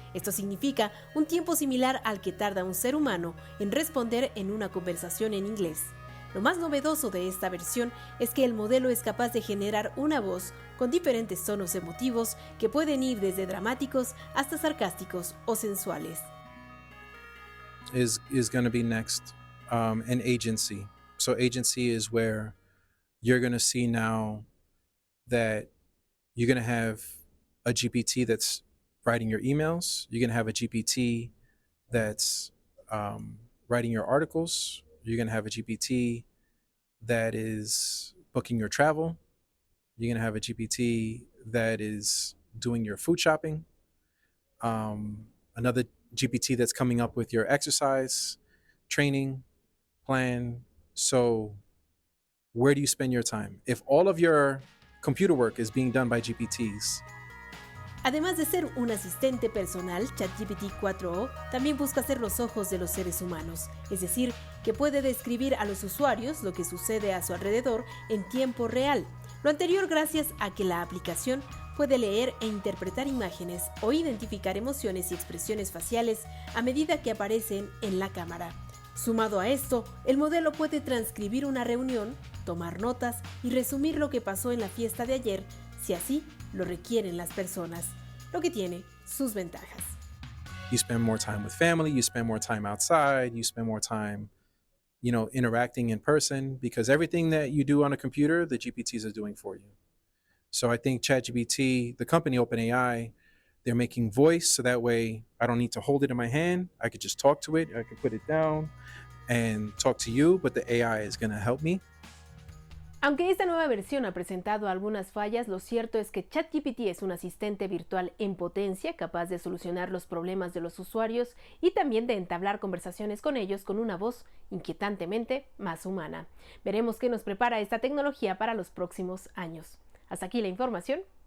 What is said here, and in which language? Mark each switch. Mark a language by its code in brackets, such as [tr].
[es] Esto significa un tiempo similar al que tarda un ser humano en responder en una conversación en inglés. Lo más novedoso de esta versión es que el modelo es capaz de generar una voz con diferentes tonos emotivos que pueden ir desde dramáticos hasta sarcásticos o sensuales. [en] Is going to be next, an agency. So agency is where you're going to see now that you're going to have a GPT that's writing your emails. You're going to have a GPT that's writing your articles. You're going to have a GPT that is booking your travel. You're going to have a GPT that is doing your food shopping. Another GPT that's coming up with your exercise, training plan. So where do you spend your time? If all of your computer work is being done by GPTs, [es] Además de ser un asistente personal, ChatGPT 4o también busca ser los ojos de los seres humanos, es decir, que puede describir a los usuarios lo que sucede a su alrededor en tiempo real. Lo anterior gracias a que la aplicación puede leer e interpretar imágenes o identificar emociones y expresiones faciales a medida que aparecen en la cámara. Sumado a esto, el modelo puede transcribir una reunión, tomar notas y resumir lo que pasó en la fiesta de ayer, si así lo requieren las personas, lo que tiene sus ventajas. [en] you spend more time with family, you spend more time outside, you spend more time, interacting in person, because everything that you do on a computer, the GPTs are doing for you. So I think ChatGPT, the company OpenAI, they're making voice so that way I don't need to hold it in my hand. I could just talk to it. I could put it down and talk to you, but the AI is going to help me. [es] Aunque esta nueva versión ha presentado algunas fallas, lo cierto es que ChatGPT es un asistente virtual en potencia capaz de solucionar los problemas de los usuarios y también de entablar conversaciones con ellos con una voz inquietantemente más humana. Veremos qué nos prepara esta tecnología para los próximos años. Hasta aquí la información.